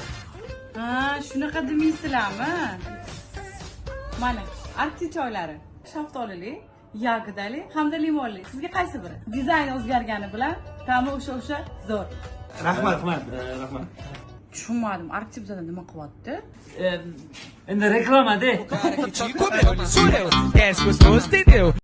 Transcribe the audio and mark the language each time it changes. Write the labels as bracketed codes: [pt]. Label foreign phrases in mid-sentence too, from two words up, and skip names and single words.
[uz] Ha, shunaqa demaysizlarmi? Mana, Arktik choylari. Shaftolili, yagidali hamda limonli. Sizga qaysi biri? Dizayn o'zgargani bilan ta'mi o'sha zo'r. Rahmat. Tushunmadim, Arktik bizada nima qilyapti? Endi reklama-da. [pt] Cara que te come, olha, dance gostoso, entendeu?